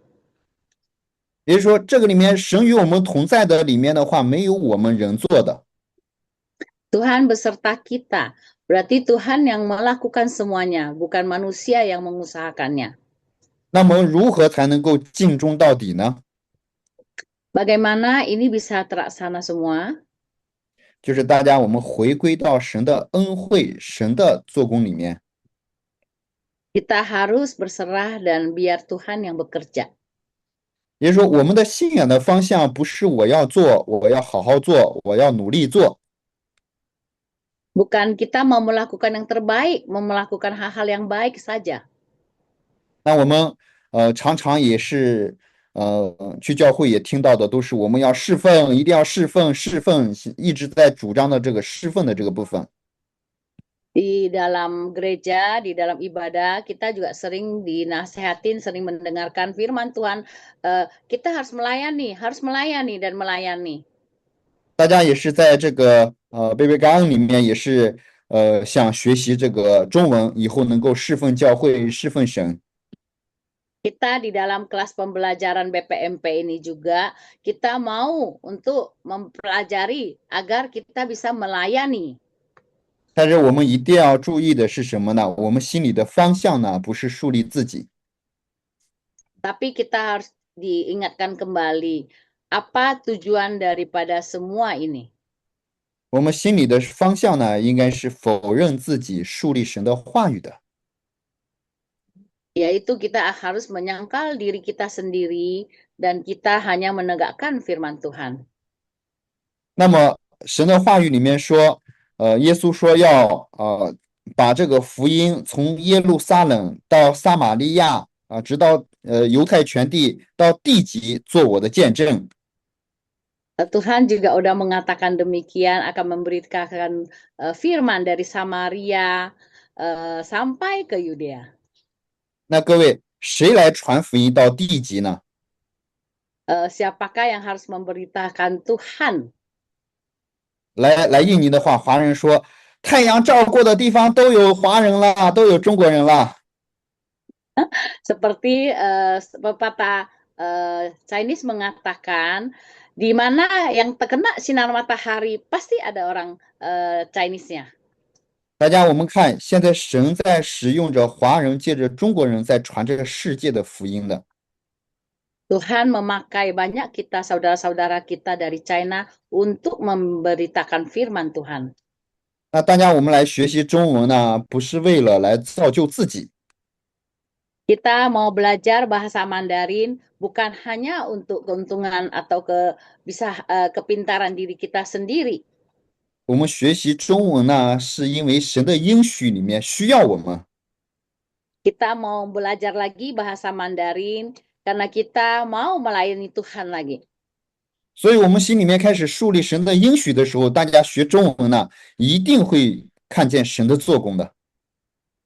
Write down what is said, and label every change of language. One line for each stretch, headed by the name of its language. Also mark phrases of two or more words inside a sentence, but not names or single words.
Chinese: 也就是说，这个里面神与我们同在的里面的话，没有我们人做的。
Indonesian: Tuhan beserta kita, berarti Tuhan yang melakukan semuanya, bukan manusia yang mengusahakannya.
Chinese: 那么如何才能够尽忠到底呢？
Indonesian: Bagaimana ini bisa terlaksana semua?
Chinese: 就是大家我们回归到神的恩惠、神的做工里面。
Indonesian: Kita harus berserah dan biar Tuhan yang bekerja.
Chinese: 也就是说，我们的信仰的方向不是我要做，我要好好做，我要努力做。
Indonesian: Bukan kita mau melakukan yang terbaik, mau melakukan hal-hal yang baik saja.
Chinese: 那我们常常也是去教会也听到的都是我们要侍奉，一定要侍奉，侍奉一直在主张的这个侍奉的这个部分。
Indonesian: Di dalam gereja, di dalam ibadah, kita juga sering dinasehatin, sering mendengarkan firman Tuhan. Kita harus melayani dan melayani.
Chinese: 大家也是在这个贝贝感恩里面也是想学习这个中文，以后能够侍奉教会、侍奉神。
Indonesian: Kita di dalam kelas pembelajaran BPMP ini juga, kita mau untuk mempelajari agar kita bisa melayani.
Chinese: 但是我们一定要注意的是什么呢？我们心里的方向呢，不是树立自己，
Indonesian: Tapi kita harus diingatkan kembali, apa tujuan daripada semua ini?
Chinese: 我们心里的方向呢，应该是否认自己，树立神的话语的。
Indonesian: Yaitu kita harus menyangkal diri kita sendiri dan kita hanya menegakkan firman Tuhan.
Chinese: 那么神的话语里面说，耶稣说要把这个福音从耶路撒冷到撒玛利亚直到犹太全地到地极做我的见证。
Indonesian: Tuhan juga udah mengatakan demikian akan memberitakan firman dari Samaria sampai ke Yudea.
Chinese: 那各位，谁来传福音到地极呢？
Indonesian: Siapakah yang harus memberitakan Tuhan?
Chinese: 来印尼的话，华人说，太阳照过的地方都有华人了，都有中国人了。
Indonesian: Seperti pepatah Chinese mengatakan, di mana yang terkena sinar matahari pasti ada orang Chinese-nya.
Chinese: 大家，我们看，现在神在使用着华人，借着中国人在传这个世界的福音的。
Indonesian: Tuhan memakai banyak kita, saudara-saudara kita dari China untuk memberitakan firman Tuhan.
Chinese: 那大家，我们来学习中文呢，不是为了来造就自己，
Indonesian: Kita mau belajar bahasa Mandarin bukan hanya untuk keuntungan atau kepintaran diri kita sendiri.
Chinese: 我们学习中文呢，是因为神的应许里面需要我们。
Indonesian: Kita mau belajar lagi bahasa Mandarin karena kita mau melayani Tuhan lagi.
Chinese: 所以，我们心里面开始树立神的应许的时候，大家学中文呢，一定会看见神的做工的。